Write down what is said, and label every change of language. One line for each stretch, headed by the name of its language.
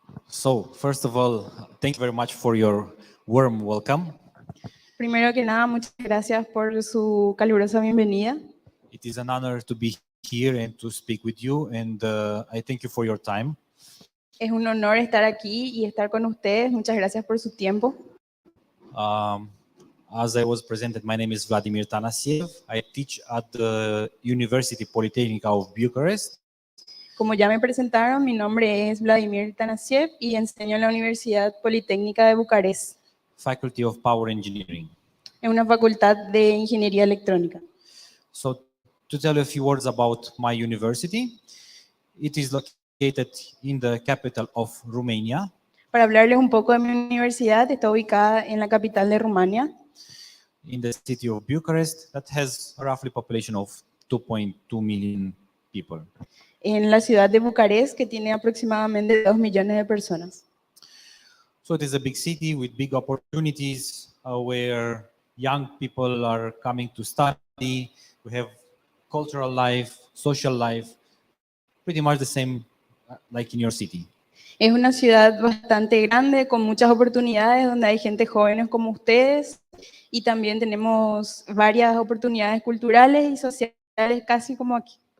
English: So, first of all, thank you very much for your warm welcome.
Spanish: Primero que nada, muchas gracias por su calurosa bienvenida.
English: It is an honor to be here and to speak with you, and I thank you for your time.
Spanish: Es un honor estar aquí y estar con ustedes. Muchas gracias por su tiempo.
English: As I was presented, my name is Vladimir Tanasiev. I teach at the University Polytechnica of Bucharest.
Spanish: Como ya me presentaron, mi nombre es Vladimir Tanasiev y enseño en la Universidad Politécnica de Bucarest,
English: Faculty of Power Engineering.
Spanish: en una facultad de Ingeniería Electrónica.
English: So, to tell you a few words about my university, it is located in the capital of Romania.
Spanish: Para hablarles un poco de mi universidad, está ubicada en la capital de Rumania,
English: In the city of Bucharest, that has a roughly population of 2.2 million people.
Spanish: en la ciudad de Bucarest, que tiene aproximadamente 2 millones de personas.
English: So it is a big city with big opportunities where young people are coming to study. We have cultural life, social life, pretty much the same like in your city.
Spanish: Es una ciudad bastante grande, con muchas oportunidades, donde hay gente jóvenes como ustedes, y también tenemos varias oportunidades culturales y sociales, casi como aquí.